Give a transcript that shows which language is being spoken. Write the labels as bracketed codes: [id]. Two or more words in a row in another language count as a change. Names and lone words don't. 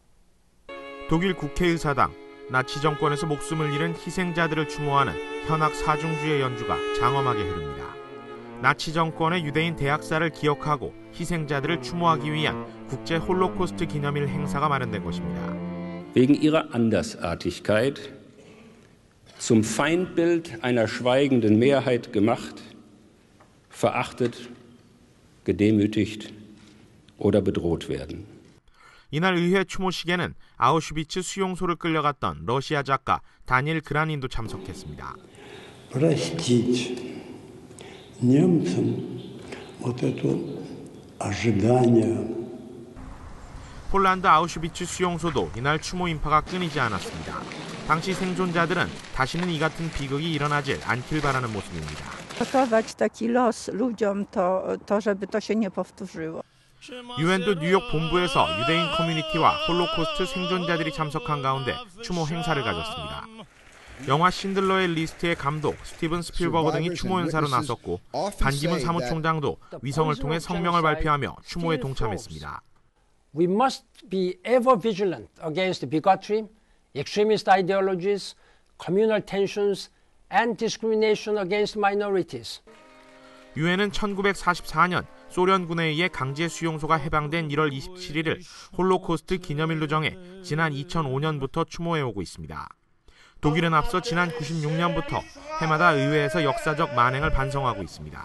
[ko] 독일 국회의사당 나치 정권에서 목숨을 잃은 희생자들을 추모하는 현악 사중주의 연주가 장엄하게 흐릅니다. 나치 정권의 유대인 대학살을 기억하고 희생자들을 추모하기 위한 국제 홀로코스트 기념일 행사가 마련된 것입니다. [de] Wegen ihrer Andersartigkeit zum Feindbild einer schweigenden Mehrheit gemacht, verachtet, gedemütigt oder bedroht werden. [ko] 이날 의회 추모식에는 아우슈비츠 수용소를 끌려갔던 러시아 작가 다니엘 그라닌도 참석했습니다. [ru] Простить немцам вот это ожидание. [ko] 폴란드 아우슈비츠 수용소도 이날 추모 인파가 끊이지 않았습니다. 당시 생존자들은 다시는 이 같은 비극이 일어나질 않길 바라는 모습입니다. [pl] Ratować taki los ludziom, to żeby to się nie powtórzyło. [ko] 유엔도 뉴욕 본부에서 유대인 커뮤니티와 홀로코스트 생존자들이 참석한 가운데 추모 행사를 가졌습니다. 영화 신들러의 리스트의 감독 스티븐 스필버그 등이 추모 행사로 나섰고 반기문 사무총장도 위성을 통해 성명을 발표하며 추모에 동참했습니다. [en] We must be ever vigilant against bigotry, extremist ideologies, communal tensions, and discrimination against minorities. [ko] 유엔은 1944년 소련군에 의해 강제 수용소가 해방된 1월 27일을 홀로코스트 기념일로 정해 지난 2005년부터 추모해오고 있습니다. 독일은 앞서 지난 96년부터 해마다 의회에서 역사적 만행을 반성하고 있습니다.